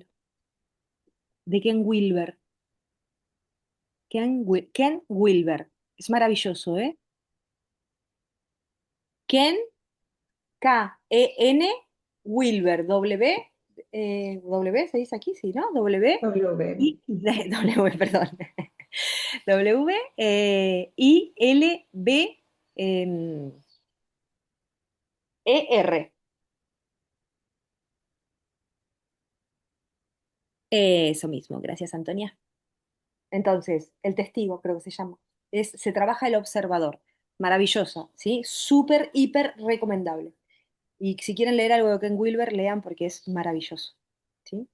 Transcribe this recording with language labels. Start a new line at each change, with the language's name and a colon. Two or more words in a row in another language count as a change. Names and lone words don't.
Spanish: De Ken Wilber. Ken Wilber. Es maravilloso, ¿eh? Ken, Ken Wilber. W, se dice aquí, sí, ¿no? W, W. I, W, perdón. W, I, L, B, E, R. Eso mismo, gracias, Antonia. Entonces, el testigo, creo que se llama. Se trabaja el observador. Maravillosa, ¿sí? Súper, hiper recomendable. Y si quieren leer algo de Ken Wilber, lean porque es maravilloso, ¿sí?